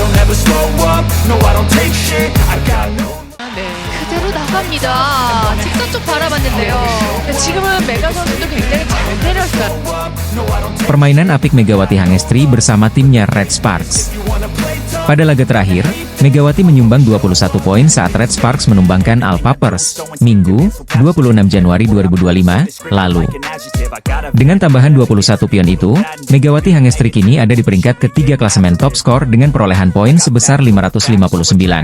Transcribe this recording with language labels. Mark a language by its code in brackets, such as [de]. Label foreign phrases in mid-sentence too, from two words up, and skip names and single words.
[en] never slow up, no I don't take shit, I got no. [ko] 네, 그대로 나갑니다. 직선 쪽 바라봤는데요. 지금은 메가 선수도 굉장히 잘 때렸어요. [id] Permainan apik Megawati Hangestri bersama timnya Red Sparks. Pada laga terakhir, Megawati menyumbang 21 poin saat Red Sparks menumbangkan Al Papers, Minggu, 26 Januari 2025, lalu. Dengan tambahan 21 pion itu, Megawati Hangestri kini ada di peringkat ketiga klasemen top skor dengan perolehan poin sebesar 559.